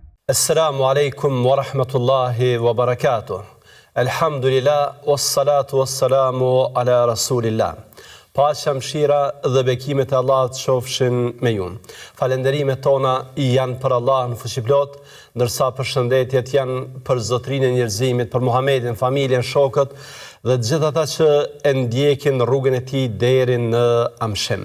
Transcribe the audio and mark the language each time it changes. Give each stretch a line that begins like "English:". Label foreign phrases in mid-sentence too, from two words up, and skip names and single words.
Arabic: السلام عليكم ورحمة الله وبركاته. الحمد لله والصلاة والسلام على رسول الله.
Albanian: Paqja, mëshira dhe bekimet e Allahut qofshin me ju. Falenderimet tona janë për Allahun fuqiplot, ndërsa përshëndetjet janë për Zotrinë e njerëzimit, për Muhamedin, familjen, shokët dhe të gjithë ata që e ndjekin rrugën e tij deri në amshim.